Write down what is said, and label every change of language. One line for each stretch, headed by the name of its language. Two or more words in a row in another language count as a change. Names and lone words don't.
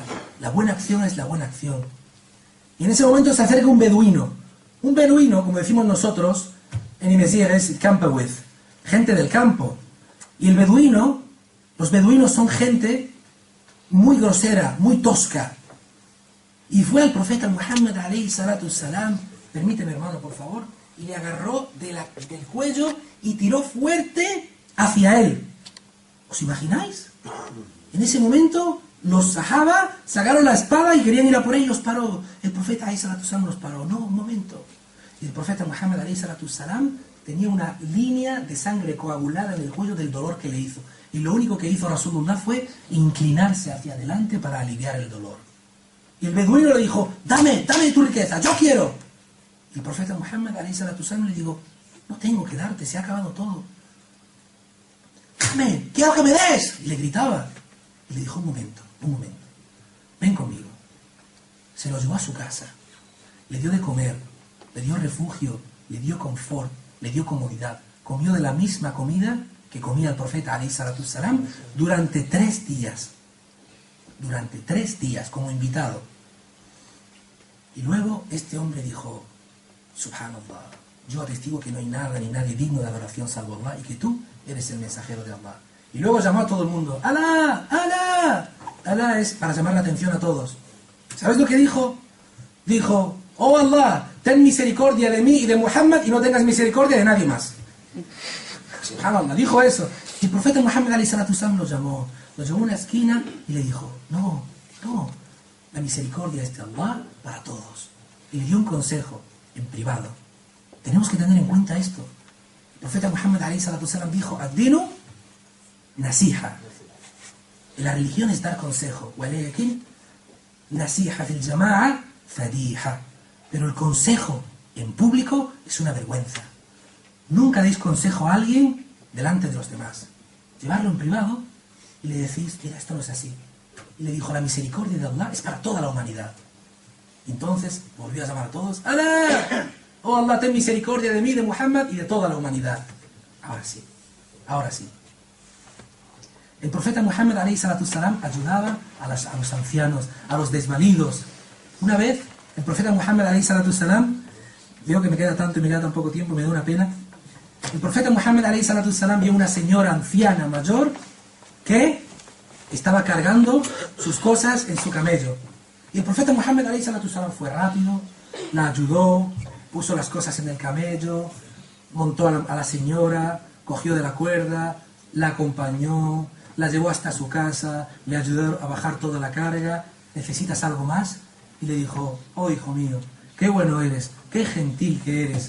Spanish: La buena acción es la buena acción. Y en ese momento se acerca un beduino. Un beduino, como decimos nosotros, en Imesir es Campawith, gente del campo. Y el beduino, los beduinos son gente muy grosera, muy tosca. Y fue al profeta Muhammad
Arabic: عليه الصلاة السلام,
Spanish: permíteme hermano por favor, y le agarró del cuello y tiró fuerte hacia él. ¿Os imagináis? En ese momento los sahaba sacaron la espada y querían ir a por él y los paró. El profeta
Arabic: عليه الصلاة السلام
Spanish: los paró. No, un momento. Y el profeta Muhammad
Arabic: عليه الصلاة السلام
Spanish: tenía una línea de sangre coagulada en el cuello del dolor que le hizo. Y lo único que hizo Rasulullah fue inclinarse hacia adelante para aliviar el dolor. Y el beduino le dijo, dame tu riqueza, yo quiero. Y el profeta Muhammad
Arabic: عليه الصلاة السلام
Spanish: le dijo, no tengo que darte, se ha acabado todo. Dame, quiero que me des. Y le gritaba. Y le dijo, un momento, ven conmigo. Se lo llevó a su casa, le dio de comer, le dio refugio, le dio confort, le dio comodidad. Comió de la misma comida que comía el profeta
Arabic: عليه الصلاة السلام
Spanish: durante 3 días. Durante 3 días como invitado. Y luego este hombre dijo, subhanallah, yo atestigo que no hay nada ni nadie digno de adoración salvo Allah y que tú eres el mensajero de Allah. Y luego llamó a todo el mundo, Alá, Alá. Alá es para llamar la atención a todos. ¿Sabes lo que dijo? Dijo, oh Allah, ten misericordia de mí y de Muhammad y no tengas misericordia de nadie más. Subhanallah, dijo eso. Y el profeta Muhammad
Arabic: عليه الصلاة السلام
Spanish: lo llamó a una esquina y le dijo, no, la misericordia es de Allah para todos. Y le dio un consejo en privado. Tenemos que tener en cuenta esto. El profeta Muhammad
Arabic: عليه الصلاة السلام
Spanish: dijo,
Arabic: الدين نصيحة.
Spanish: La religión es dar consejo.
Arabic: ولكن نصيحة في الجماعة فضيحة.
Spanish: Pero el consejo en público es una vergüenza. Nunca deis consejo a alguien delante de los demás. Llevarlo en privado y le decís, mira, esto no es así. Y le dijo, la misericordia de Allah es para toda la humanidad. Y entonces volvió a llamar a todos, ¡Alá! Oh Allah, ten misericordia de mí, de Muhammad y de toda la humanidad. Ahora sí. El profeta Muhammad
Arabic: عليه الصلاة السلام
Spanish: ayudaba a los ancianos, a los desvalidos. Una vez, el profeta Muhammad
Arabic: عليه الصلاة السلام,
Spanish: veo que me queda tanto y me queda tan poco tiempo, me da una pena. El profeta Muhammad
Arabic: عليه الصلاة السلام
Spanish: vio una señora anciana mayor que estaba cargando sus cosas en su camello. Y el profeta Muhammad
Arabic: عليه الصلاة السلام
Spanish: fue rápido, la ayudó, puso las cosas en el camello, montó a la señora, cogió de la cuerda, la acompañó, la llevó hasta su casa, le ayudó a bajar toda la carga. ¿Necesitas algo más? Y le dijo, oh hijo mío, qué bueno eres, qué gentil que eres.